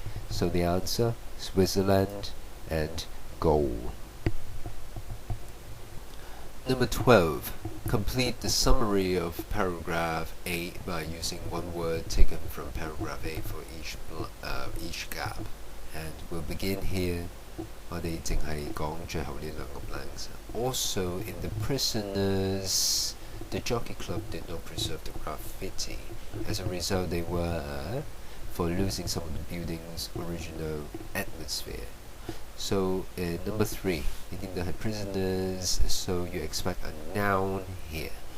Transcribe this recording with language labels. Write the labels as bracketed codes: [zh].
[en] So the answer, Switzerland and goal. Number 12. Complete the summary of paragraph A by using one word taken from paragraph A for each gap. And we'll begin here. [yue] 我哋淨係講最後呢兩個 blanks. [en] Also, in the prisoners, the jockey club did not preserve the graffiti. As a result, they were for losing some of the building's original atmosphere. So number 3, [yue] 你見到係 [en] prisoners, so you expect a noun here.